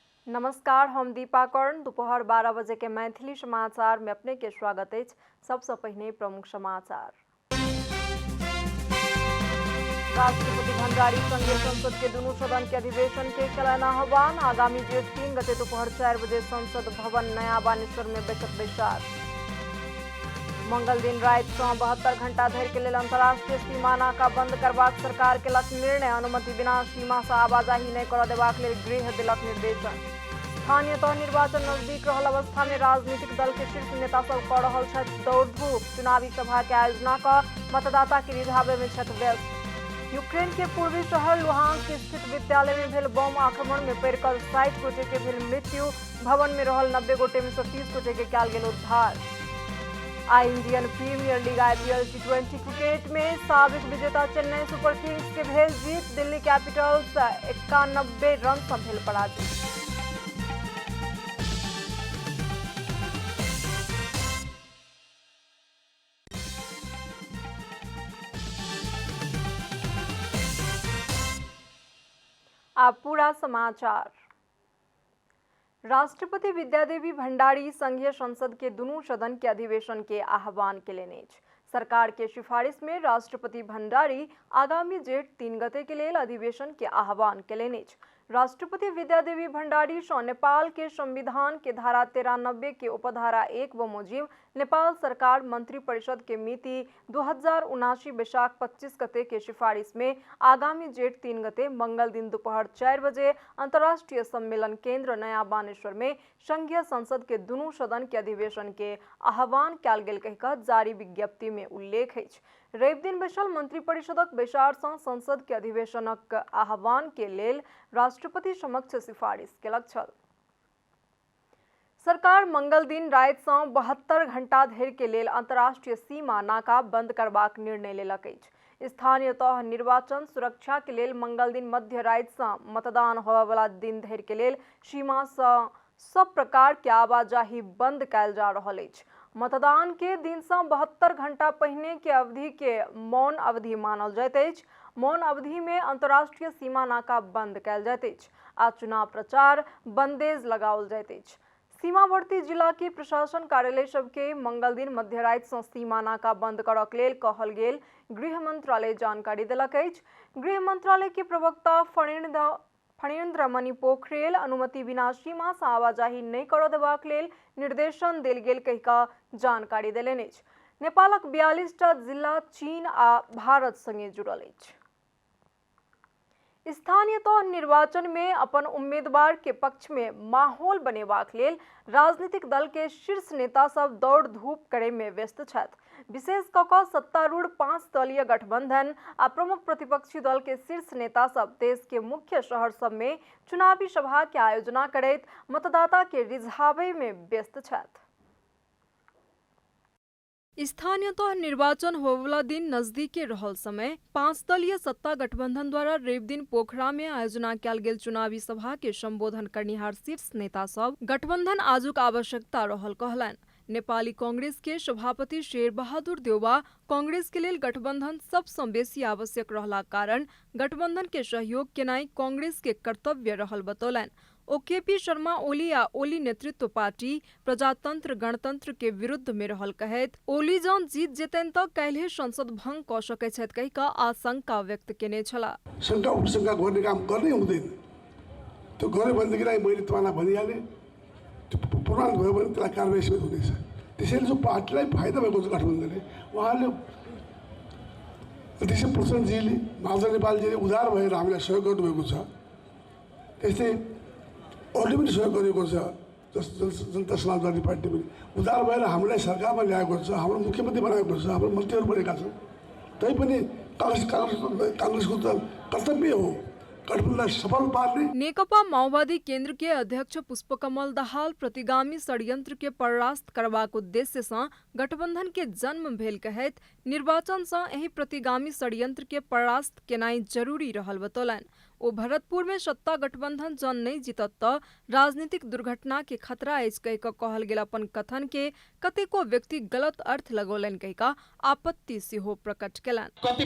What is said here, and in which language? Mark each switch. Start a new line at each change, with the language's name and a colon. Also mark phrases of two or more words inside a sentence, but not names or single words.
Maithili: नमस्कार, हम दीपा कर्ण। दोपहर 12 बजे के मैथिली समाचार में अपने के स्वागत है। सबसे पहले प्रमुख समाचार। राष्ट्रपति भण्डारी संघीय संसद के दोनों सदन के अधिवेशन के कलन आह्वान। आगामी जेठ 3 गते दोपहर 4 बजे संसद भवन नया बानेश्वर में बैठक बैसार। मंगल दिन रात 72 घंटा धरि के लेल अंतर्राष्ट्रीय सीमा नाका बंद करबाक सरकार के लक निर्णय। अनुमति बिना सीमा से आवाजाही नहीं कर देबाक लेल गृह दिलक निर्देशन। स्थानीय तह निर्वाचन नजदीक रहल अवस्था में राजनीतिक दल के शीर्ष नेता सब कर रहल छथि दौड़ धूप। चुनावी सभा के आयोजना कर मतदाता के रिझावे में छथि व्यस्त। यूक्रेन के पूर्वी शहर लुहांस्क स्थित विद्यालय में भेल बम आक्रमण में पड़ि कऽ 60 गोटे के भेल मृत्यु। भवन में रहल 90 गोटे में से 30 गोटे के कयल गेल उद्धार। आई इंडियन प्रीमियर लीग IPL T20 क्रिकेट में साबिक विजेता चेन्नई सुपर किंग्स के भेल जीत। दिल्ली कैपिटल्स 91 रन से भेल पराजित। अब पूरा समाचार। राष्ट्रपति विद्यादेवी भण्डारी संघीय संसद के दोनों सदन के अधिवेशन के आह्वान केलनि। सरकार के सिफारिश में राष्ट्रपति भण्डारी आगामी जेठ 3 गते के लेल अधिवेशन के आह्वान केलनि। राष्ट्रपति विद्यादेवी भण्डारी से नेपाल के संविधान के धारा 93 के उपधारा 1 बमोजिब नेपाल सरकार मंत्री परिषद के मिति 2079 वैशाख 25 गते के सिफारिश में आगामी जेठ 3 गते मंगल दिन दोपहर 4 बजे अंतर्राष्ट्रीय सम्मेलन केंद्र नया बानेश्वर में संघीय संसद के दोनों सदन के अधिवेशन के आह्वान कयल गेल कहिकऽ जारी विज्ञप्ति में उल्लेख अछि। रवि दिन बैसल मंत्री परिषदक बैसार सँ संसद के अधिवेशनक आह्वान के लेल राष्ट्रपति समक्ष सिफारिश केलक छल। सरकार मंगल दिन राति सँ 72 घंटा धरि के लेल अंतर्राष्ट्रीय सीमा नाका बंद करबाक निर्णय लेलक अछि। स्थानीय तह निर्वाचन सुरक्षा के लेल मंगल दिन मध्य राति सँ मतदान होबय वाला दिन धरि के लेल सीमा सँ सब प्रकार के आवाजाही बंद कयल जा रहल अछि। मतदान के दिन से 72 घंटा पहिने के अवधि के मौन अवधि मानल जाइत अछि। मौन अवधि में अंतर्राष्ट्रीय सीमा नाका बंद कयल जाइत अछि आ चुनाव प्रचार बंदेज लगाओल जाइत अछि। सीमावर्ती जिला के प्रशासन कार्यालय सबके मंगल दिन मध्य राति से सीमा नाका बंद करक लेल कहल गेल गृह मंत्रालय जानकारी देलक अछि। गृह मंत्रालय के प्रवक्ता फणीन्द्र मणि पोखरेल अनुमति बिना सीमा से आवाजाही नहीं कर देबाक लेल निर्देशन देल गेल कहिकऽ जानकारी देलनि अछि। नेपालक 42टा जिला चीन आ भारत संगे जुड़ल अछि। स्थानीय तह निर्वाचन में अपन उम्मीदवार के पक्ष में माहौल बनेबाक लेल राजनीतिक दल के शीर्ष नेता सब दौड़ धूप करे में व्यस्त छथि। विशेष कऽ कऽ सत्तारूढ़ 5 दलीय गठबंधन आ प्रमुख प्रतिपक्षी दल के शीर्ष नेता सब देश के मुख्य शहर सब में चुनावी सभा के आयोजना करैत मतदाता के रिझावे में व्यस्त छथि। स्थानीय तह निर्वाचन होबवला दिन नजदीके रहल समय 5 दलीय सत्ता गठबंधन द्वारा रवि दिन पोखरा में आयोजना कयल गेल चुनावी सभा के संबोधन करनिहार शीर्ष नेता सब गठबंधन आजुक आवश्यकता रहल कहलनि। नेपाली कांग्रेस के सभापति शेर बहादुर देउवा कांग्रेस के लेल गठबंधन सबसँ बेसी आवश्यक रहला कारण गठबंधन के सहयोग केनाई कांग्रेस के कर्तव्य रहल बतौलनि। ओ केपी शर्मा ओली आ ओली नेतृत्व पार्टी प्रजातंत्र गणतंत्र के विरुद्ध में रहल कहैत ओली जँ जीत जेतनि तऽ काल्हि संसद भंग कऽ सकैत छथि कहि कऽ आशंका व्यक्त केने छलाह।
Nepali: शंका उपशंका गर्ने काम गर्नै हुँदैन। त्यो गरे भनेदेखिलाई मैले तपाईँलाई भनिहालेँ त्यो प्रमाण भयो भने त्यसलाई कारबाही समेत हुनेछ। त्यसैले जो पार्टीलाई फाइदा भएको छ गठबन्धनले उहाँले अध्यक्ष प्रचण्डजीले महाराजा नेपालजीले उदार भएर हामीलाई सहयोग गर्नुभएको छ। त्यस्तै अरूले पनि सहयोग गरेको छ। जनता समाजवादी पार्टी पनि उदार भएर हामीलाई सरकारमा ल्याएको छ, हाम्रो मुख्यमन्त्री बनाएको छ, हाम्रो मन्त्रीहरू बनेका छन्। तैपनि कांग्रेसको त कर्तव्य हो गठबन्धनलाई सफल पार्ने।
Maithili: नेकपा माओवादी केन्द्र के अध्यक्ष पुष्पकमल दाहाल प्रतिगामी षड्यंत्र के परास्त करबाक उद्देश्य से गठबंधन के जन्म भेल कहैत निर्वाचन से एही प्रतिगामी षड्यंत्र के परास्त केनाई जरूरी रहल बतौलनि। ओ भरतपुर में सत्ता गठबंधन जन नहीं जीतत तऽ राजनीतिक दुर्घटना के खतरा अछि कहि कऽ कहल गेल अपन कथन के कतेको व्यक्ति गलत अर्थ लगौलनि कहि कऽ आपत्ति सेहो प्रकट केलनि।